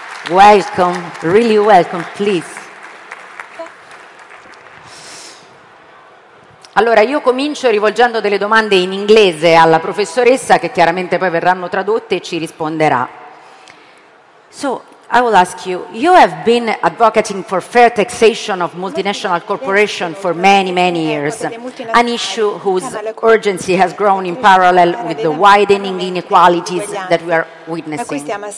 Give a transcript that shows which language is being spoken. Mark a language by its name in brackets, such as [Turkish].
[English] Welcome, really welcome, please. [Italian] Allora, io comincio rivolgendo delle domande in inglese alla professoressa, che chiaramente poi verranno tradotte e ci risponderà. [English] So, I will ask you, you have been advocating for fair taxation of multinational corporations for many, many years, an issue whose urgency has grown in parallel with the widening inequalities that we are witnessing.